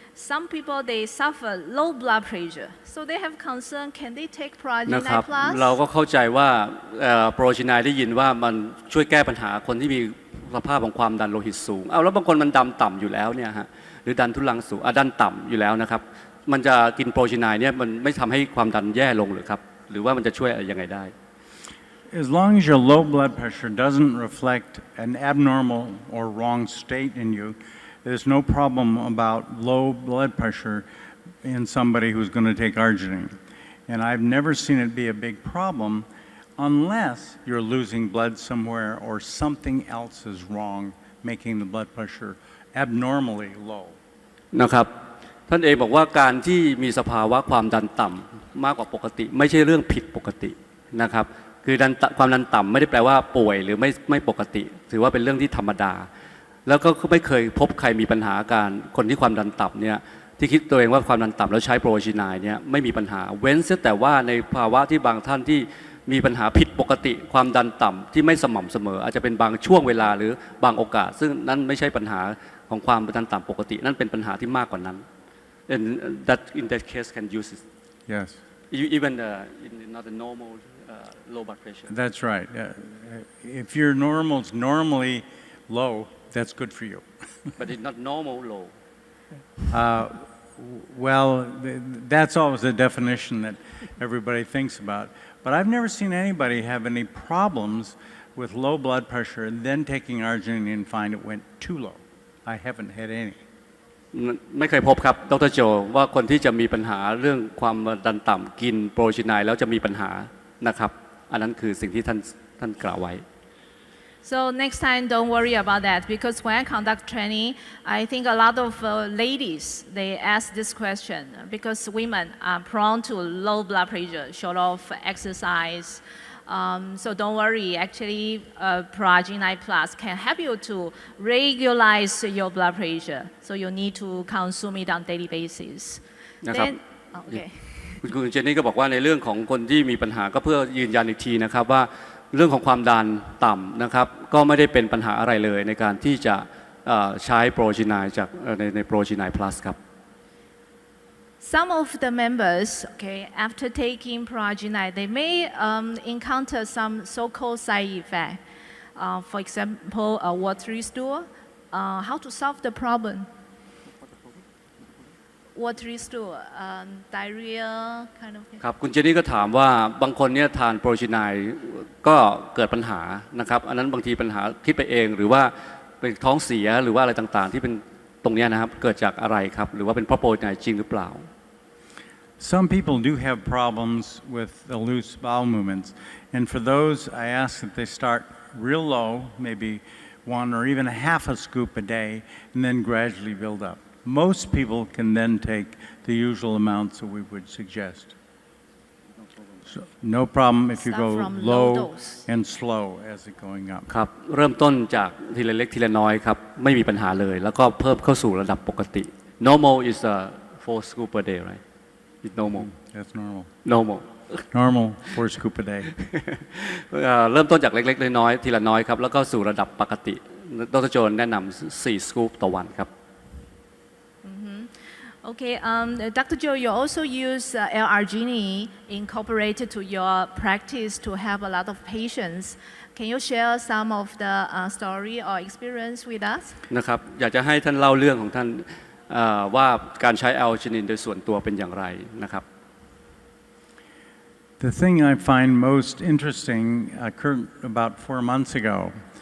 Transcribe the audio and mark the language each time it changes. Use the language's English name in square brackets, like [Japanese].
[English] Some people they suffer low blood pressure, so they have concern. Can they take [Thai] นะครั [English] Proarginine [Thai] บ [English] Plus? [Thai] เราก็เข้าใจว่าโปรจีไนน์ได้ยินว่ามันช่วยแก้ปัญหาคนที่มีสภาพของความดันโลหิตสูงเอาแล้วบางคนมันดันต่ำอยู่แล้วเนี่ยฮะหรือดันทุลังสูงดันต่ำอยู่แล้วนะครับมันจะกินโปรจีไนน์เนี่ยมันไม่ทำให้ความดันแย่ลงหรือครับหรือว่ามันจะช่วยอะไรยังไงได้ [English] As long as your low blood pressure doesn't reflect an abnormal or wrong state in you, there's no problem about low blood pressure in somebody who's going to take arginine. And I've never seen it be a big problem unless you're losing blood somewhere or something else is wrong, making the blood pressure abnormally low. [Thai] นะครับ ท่านเองบอกว่าการที่มีสภาวะความดันต่ำมากกว่าปกติไม่ใช่เรื่องผิดปกตินะครับคือความดันต่ำไม่ได้แปลว่าป่วยหรือไม่ปกติถือว่าเป็นเรื่องที่ธรรมดา แล้วก็ไม่เคยพบใครมีปัญหาการคนที่ความดันต่ำเนี่ยที่คิดตัวเองว่าความดันต่ำแล้วใช้โปรจีนายเนี่ยไม่มีปัญหาเว้นแต่ว่าในภาวะที่บางท่านที่มีปัญหาผิดปกติความดันต่ำที่ไม่สม่ำเสมออาจจะเป็นบางช่วงเวลาหรือบางโอกาสซึ่งนั่นไม่ใช่ปัญหาของความดันต่ำปกตินั่นเป็นปัญหาที่มากกว่านั้น [English] and that in that case can use it Yes. even not a normal low blood pressure That's right. If your normal's normally low, that's good for you. but it's not normal low Well, that's always a definition that everybody thinks about. But I've never seen anybody have any problems with low blood pressure and then taking arginine and find it went too low. I haven't had any. [Thai] ไม่เคยพบครับดร. โจว่าคนที่จะมีปัญหาเรื่องความดันต่ำกินโปรจีนายแล้วจะมีปัญหานะครับอันนั้นคือสิ่งที่ท่านกล่าวไว้ [English] So next time, don't worry about that because when I conduct training, I think a lot of ladies they ask this question because women are prone to low blood pressure, short of exercise. So don't worry. Actually, Proaginine Plus can help you to regularize your blood pressure. So you need to consume it on daily basis. [Thai] นะครับ [English] Then, okay. [Thai] คุณเจนนี่ก็บอกว่าในเรื่องของคนที่มีปัญหาก็เพื่อยืนยันอีกทีนะครับว่าเรื่องของความดันต่ำนะครับก็ไม่ได้เป็นปัญหาอะไรเลยในการที่จะใช้โปรจีนายจากในโปรจีนาย plus ครับ [English] Some of the members, okay, after taking Proaginine, they may encounter some so-called side effect. For example, a watery stool. How to solve the problem? Watery stool, diarrhea, kind of thing. [Thai] ครับคุณเจนนี่ก็ถามว่าบางคนเนี่ยทานโปรจีนายก็เกิดปัญหานะครับอันนั้นบางทีปัญหาคิดไปเองหรือว่าเป็นท้องเสียหรือว่าอะไรต่างๆที่เป็นตรงนี้นะครับเกิดจากอะไรครับหรือว่าเป็นเพราะโปรจีนายจริงหรือเปล่า [English] Some people do have problems with the loose bowel movements, and for those, I ask that they start real low, maybe one or even a half a scoop a day, and then gradually build up. Most people can then take the usual amounts that we would suggest. So, no problem if you Start go from low low dose. and slow as it going up. [Thai] ครับเริ่มต้นจากทีละเล็กทีละน้อยครับไม่มีปัญหาเลยแล้วก็เพิ่มเข้าสู่ระดับปกติ [English] normal is 4 scoop per day right it's normal That's normal. normal Normal, 4 scoop a day. [Thai] เริ่มต้นจากเล็กๆน้อยๆทีละน้อยครับแล้วก็สู่ระดับปกติดร.โจแนะนำ4 scoop ต่อวันครับ [English] Okay, Dr. Joe, you also use L-arginine incorporated to your practice to help a lot of patients. Can you share some of the story or experience with us? [Thai] นะครับอยากจะให้ท่านเล่าเรื่องของท่านว่าการใช้แอลจินินโดยส่วนตัวเป็นอย่างไรนะครับ [English] The thing I find most interesting occurred about 4 months ago.